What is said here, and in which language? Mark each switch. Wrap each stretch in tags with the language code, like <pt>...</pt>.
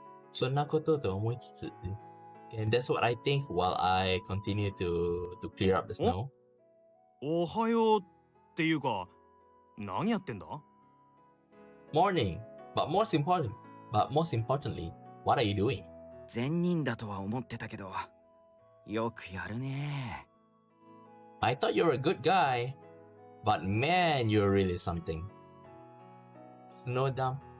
<ja>そんなことと思いつつ、</ja> <en>and that's what I think while I continue to clear up the snow.</en> <ja>おはようっていうか、何やってんだ？</ja> <en>Morning, but most importantly, what are you doing?</en> <ja>善人だとは思ってたけど、よくやるね。</ja> <en>I thought you were a good guy, but man, you're really something. Snow dump.</en>